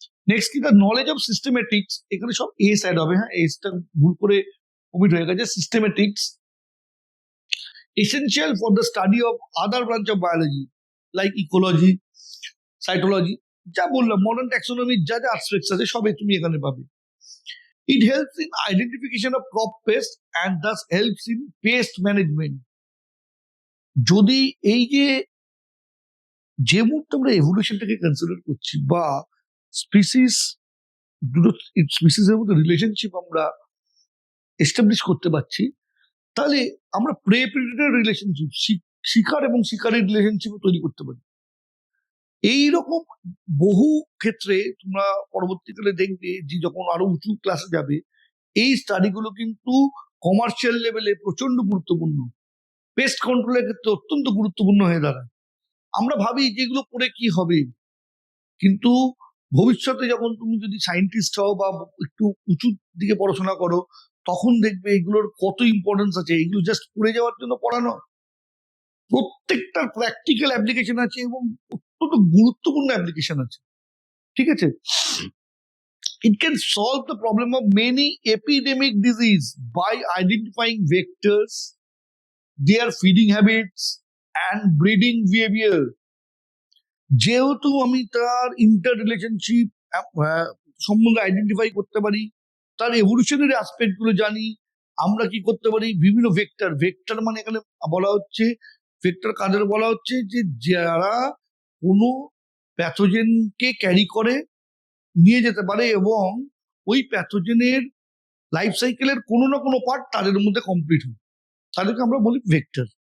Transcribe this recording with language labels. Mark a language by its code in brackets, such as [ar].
[bn] Next কি, [en] the knowledge of systematics, [bn] এখানে সব এস অ্যাড হবে, হ্যাঁ এসটা ভুল করে কমিট হয়ে গেছে। Systematics [en] essential for the study of other branch of biology like ecology, cytology, [bn] যা বললাম মডার্ন ট্যাক্সোনমির যা যা অ্যাসপেক্টস আছে সবই তুমি এখানে পাবে। [en] It helps in identification of crop pest and thus helps in pest management. [bn] যদি এই যে মুহূর্তে আমরা এভলিউশনটাকে কনসিডার করছি বা স্পিসিস দুটো স্পিসিসের মধ্যে রিলেশনশিপ আমরা এস্টাবলিশ করতে পারছি, তাহলে আমরা প্রে প্রেডিটর রিলেশনশিপ, শিকার এবং শিকারের রিলেশনশিপ তৈরি করতে পারি। এইরকম বহু ক্ষেত্রে তোমরা পরবর্তীকালে দেখবে যে যখন আরো উঁচু ক্লাসে যাবে এই স্টাডিগুলো কিন্তু কমার্শিয়াল লেভেলে প্রচন্ড গুরুত্বপূর্ণ, পেস্ট কন্ট্রোলের ক্ষেত্রে অত্যন্ত গুরুত্বপূর্ণ হয়ে দাঁড়ায়। আমরা ভাবি যেগুলো পড়ে কি হবে, কিন্তু ভবিষ্যতে যখন তুমি যদি সায়েন্টিস্ট হও বা একটু উঁচুর দিকে পড়াশোনা করো তখন দেখবে এগুলোর কত ইম্পর্টেন্স আছে। এগুলো জাস্ট পড়ে যাওয়ার জন্য পড়ানো, প্রত্যেকটার প্র্যাকটিক্যাল অ্যাপ্লিকেশন আছে এবং অত্যন্ত গুরুত্বপূর্ণ অ্যাপ্লিকেশন আছে। ঠিক আছে, [en] it can solve the problem of many epidemic disease by identifying vectors, their feeding habits and breeding behavior. [bn] যেহেতু আমি তার ইন্টার রিলেশনশিপ সম্বন্ধে আইডেন্টিফাই করতে পারি, তার এভলিউশনারি অ্যাসপেক্ট গুলো জানি, আমরা কি করতে পারি বিভিন্ন ভেক্টর, ভেক্টর মানে এখানে বলা হচ্ছে ভেক্টর কাদের বলা হচ্ছে যে যারা কোনো প্যাথোজেনকে ক্যারি করে নিয়ে যেতে পারে এবং ওই প্যাথোজেনের লাইফ সাইকেলের কোনো না কোনো পার্ট তাদের মধ্যে কমপ্লিট হয়, তাদেরকে আমরা বলি ভেক্টর।